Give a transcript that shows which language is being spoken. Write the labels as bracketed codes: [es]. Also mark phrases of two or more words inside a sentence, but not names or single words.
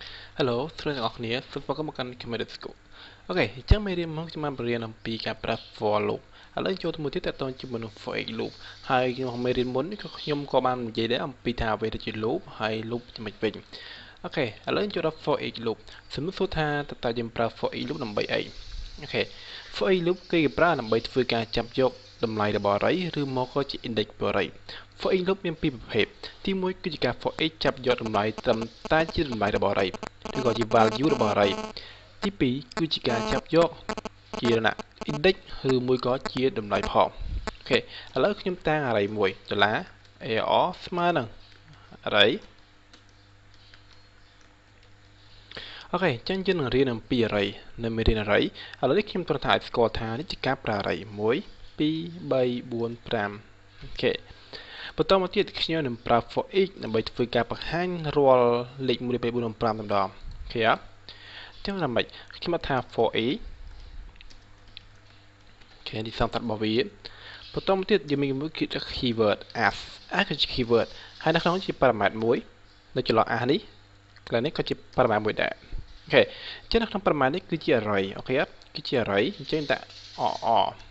[km] Hello ស្រីទាំងអស់គ្នាសូមស្វាគមន៍មកកាន់ Khmer School អូខេអញ្ចឹងមេរៀនមកខ្ញុំបានបរៀនអំពីការប្រើ [en] for loop [km] ឥឡូវចូលទៅមួយទៀតតើតើជាមួយនឹង [en] for each loop [km] ហើយក្នុងមេរៀន មុននេះក៏ខ្ញុំក៏បាននិយាយដែរអំពីថាអ្វីទៅជា loop ហើយ loop ចំណុចវិញអូខេឥឡូវចូលដល់ [en] for each loop [km] សំណួរសួរថាតើ យើងប្រើ [en] for each loop [km] ដើម្បីអីអូខេ [en] for each loop [km] គេប្រើដើម្បីធ្វើការចាប់យកតម្លៃរបស់ array ឬមកក៏ជា index របស់ array [en] for each [km] loop មានពីរប្រភេទទី1គឺជាការ for each ចាប់យកតម្លៃត្រឹមតែជាតម្លៃរបស់ array ឬក៏ជា value របស់ array ទី2គឺជាការចាប់យកជា index ឬមួយក៏ជាតម្លៃផងអូខេឥឡូវខ្ញុំតាំង array មួយ$AR ស្មើនឹង array អូខេអញ្ចឹងយើងនឹងរៀនអំពី array នៅមេរៀន array ឥឡូវនេះខ្ញុំត្រូវថាឲ្យស្គាល់ថានេះជាការប្រើ array 1 2 3 4 5អូខេបន្តមកទៀតខ្ញុំនឹងប្រើ [en] for each [km] ដើម្បីធ្វើការបង្ហាញរាល់លេខ1 2 3 4 5តែម្ដងអូខេអត់ចឹងណាមិញខ្ញុំថា [en] for each [km] អូខេនេះសំតាត់របស់វាបន្តមកទៀតយើងមានមួយគឺ [en] keyword as [km] គឺជា keyword ហើយនៅក្នុងជា parameter មួយនៅចន្លោះ as នេះកន្លែងនេះក៏ជា parameter មួយដែរអូខេអញ្ចឹងនៅក្នុង parameter នេះគឺជា array អូខេអត់គឺជា array អញ្ចឹងដាក់ $rr